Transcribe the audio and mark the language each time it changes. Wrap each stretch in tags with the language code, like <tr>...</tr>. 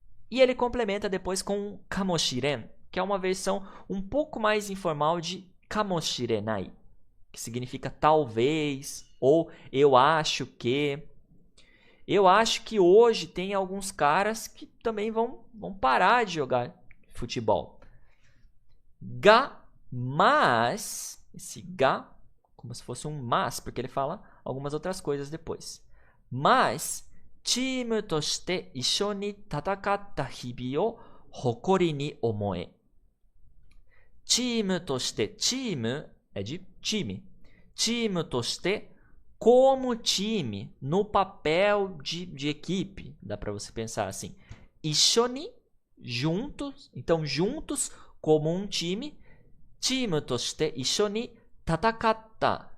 <pt>E ele complementa depois com kamoshiren, que é uma versão um pouco mais informal de kamoshirenai, que significa talvez, ou eu acho que. Eu acho que hoje tem alguns caras que também vão parar de jogar futebol. Ga, mas, esse ga, como se fosse um mas, porque ele fala algumas outras coisas depois.</pt> <ja>Mas, チームとして一緒に戦った日々を誇りに思え。チームとして、</ja> <pt>チームé de time.</pt> <ja>チームとして</ja> <pt>como time no papel de equipe. Dá para você pensar assim. 一緒に juntos, então juntos como um time.</pt> <ja>チームとして一緒に戦った。</ja>